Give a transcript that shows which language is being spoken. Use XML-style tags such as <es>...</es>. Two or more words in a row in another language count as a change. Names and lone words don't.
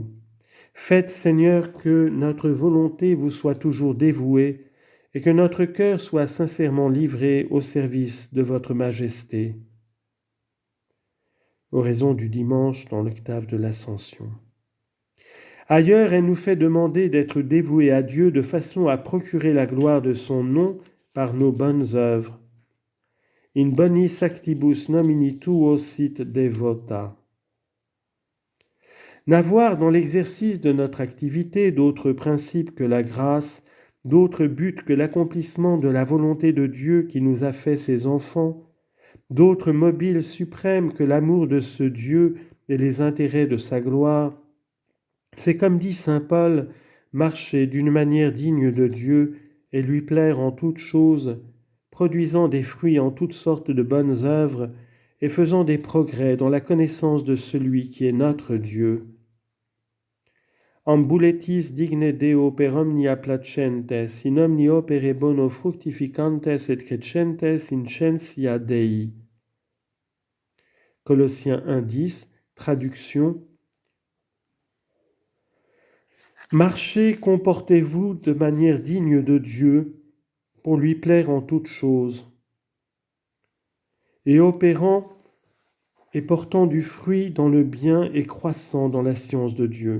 <fr>Faites, Seigneur, que notre volonté vous soit toujours dévouée et que notre cœur soit sincèrement livré au service de votre majesté. Oraison du dimanche dans l'octave de l'Ascension. Ailleurs, elle nous fait demander d'être dévoués à Dieu de façon à procurer la gloire de son nom par nos bonnes œuvres.</fr> <la>In bonis actibus nomini tuo sit devota.</la> <fr>N'avoir dans l'exercice de notre activité d'autres principes que la grâce, d'autres buts que l'accomplissement de la volonté de Dieu qui nous a fait ses enfants, d'autres mobiles suprêmes que l'amour de ce Dieu et les intérêts de sa gloire, c'est comme dit saint Paul, marcher d'une manière digne de Dieu et lui plaire en toutes choses, produisant des fruits en toutes sortes de bonnes œuvres et faisant des progrès dans la connaissance de celui qui est notre Dieu.</fr> <la>Ambuletis digne Deo per omnia placentes, in omni opere bono fructificantes et crescentes in scientia Dei.</la> <fr>Colossiens 1,10, traduction. Marchez, comportez-vous de manière digne de Dieu pour lui plaire en toutes choses, et opérant et portant du fruit dans le bien et croissant dans la science de Dieu.</fr>